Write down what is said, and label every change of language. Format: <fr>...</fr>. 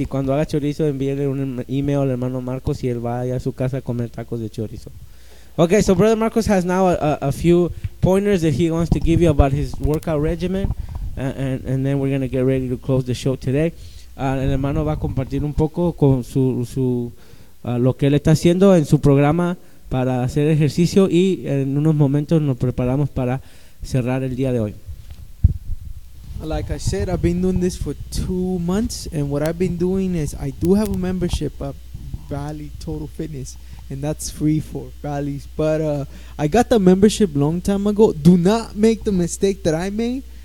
<es>Y cuando haga chorizo, envíele un email al hermano Marcos y él va a su casa a comer tacos de chorizo.</es> <en>Okay, so brother Marcos has now a few pointers that he wants to give you about his workout regimen. And then we're going to get ready to close the show today.</en> <es>El hermano va a compartir un poco con su lo que él está haciendo en su programa para hacer ejercicio y en unos momentos nos preparamos para cerrar el día de hoy.</es> <en>Like I said, I've been doing this for 2 months, and what I've been doing is I do have a membership at Valley Total Fitness, and that's free for Valleys. But I got the membership long time ago. Do not make the mistake that I made.</en>